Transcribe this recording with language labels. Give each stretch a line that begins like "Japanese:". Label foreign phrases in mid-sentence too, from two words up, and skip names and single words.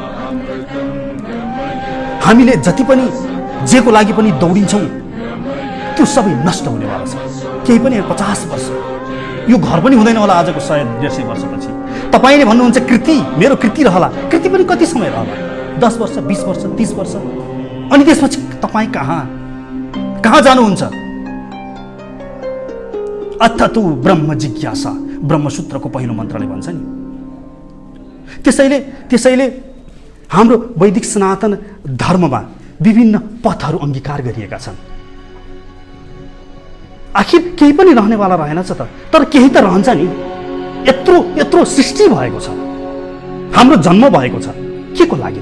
Nepali: हामीले जति पनि जेको लागि पनि दौडिन्छौँ, त्यो सबै नष्ट हुनेवाला छ। केही पनि 50 वर्ष, यो घर पनि हुँदैन होला आजको 100-150 वर्षपछि। तपाईँले भन्नुहुन्छ कृति, मेरो कृति रहला। कृति पनि कति समय रहला? 10 वर्ष, 20 वर्ष, 30 वर्ष। अनि त्यसपछि तपाईँ कहाँ जानुहुन्छ?
Sanskrit: अथ तु ब्रह्म जिज्ञासा,
Nepali: ब्रह्मसूत्रको पहिलो मन्त्रले भन्छ नि। त्यसैले हाम्रो वैदिक सनातन धर्ममा विभिन्न पथहरू अङ्गीकार गरिएका छन्। आखिर केही पनि रहनेवाला रहेनछ त, तर केही त रहन्छ नि। यत्रो सृष्टि भएको छ, हाम्रो जन्म भएको छ, के को लागि त?